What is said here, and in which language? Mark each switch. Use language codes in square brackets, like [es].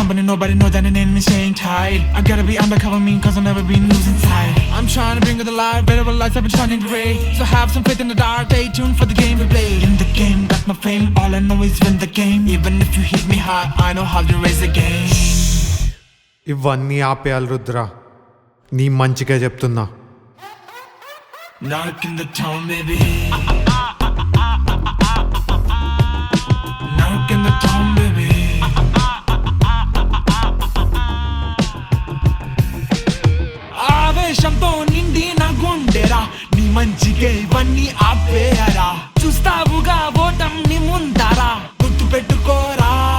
[en] Nobody know that an enemy's staying tight. I gotta be undercover mean cause I've never been losing sight. I'm trying to bring it alive, better lights have been shining gray. So have some faith in the dark, stay tuned for the game we play. In the game, got my fame, all I know is win the game. Even if you hit me hard, I know how to raise the game. [te] ఇవన్నీ ఆపేయాలి రుద్ర, నీ మంచిగా చెప్తున్నా. [en] Knock in the town baby, knock in the town baby. [te] ఆవేశంతో నిండి నా గుండెరా, నీ మంచిగా ఇవన్నీ ఆపేయరా. చూస్తావుగా ఓటం నీ ముందరా, గుర్తు పెట్టుకోరా.